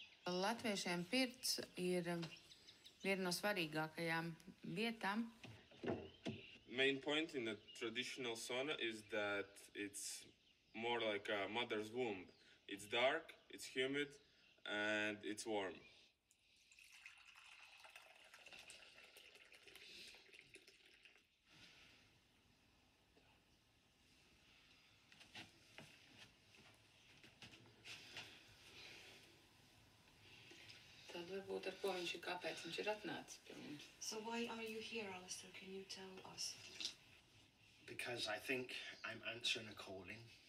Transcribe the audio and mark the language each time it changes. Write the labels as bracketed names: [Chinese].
[Latvian] Latviešiem pirts ir viena no svarīgākajām vietām. [English] Main point in the traditional sauna is that it's more like a mother's womb. It's dark, it's humid, and it's warm. [Latvian] Tad varbūt ar ko viņš ir, kāpēc viņš ir atnācis pie mums. [English] So why are you here, Alistair? Can you tell us? Because I think I'm answering a calling.